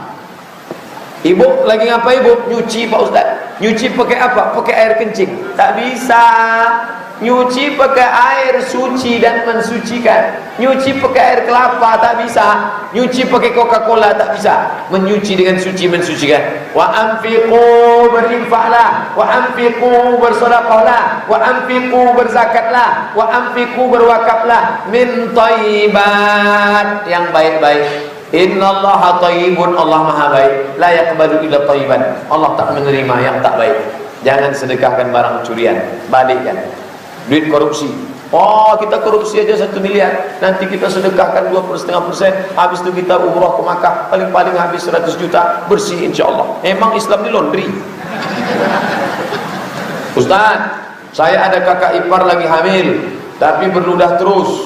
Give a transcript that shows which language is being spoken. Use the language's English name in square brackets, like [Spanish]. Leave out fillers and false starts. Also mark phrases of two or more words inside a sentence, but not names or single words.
[Indonesian] Ibu lagi ngapa ibu? Nyuci Pak Ustaz. Nyuci pakai apa? Pakai air kencing. Tak bisa. Nyuci pakai air suci dan mensucikan. Nyuci pakai air kelapa tak bisa. Nyuci pakai Coca-Cola tak bisa. Menyuci dengan suci mensucikan. [Arabic] وأنفقوا, berinfaklah. وأنفقوا, bersedekahlah. وأنفقوا, berzakatlah. وأنفقوا, berwakaflah. من طيبات, [Indonesian] yang baik-baik. [Arabic] إن الله طيب, [Indonesian] Allah maha baik. [Arabic] لا يقبل إلا طيبا. [Indonesian] Allah tak menerima yang tak baik. Jangan sedekahkan barang curian, balikkan. Duit korupsi, oh kita korupsi aja 1 miliar, nanti kita sedekahkan 2,5%. Habis itu kita umrah ke Makkah, paling-paling habis 100 juta, bersih insyaAllah. Emang Islam ini laundry. Ustaz, saya ada kakak ipar lagi hamil, tapi berludah terus.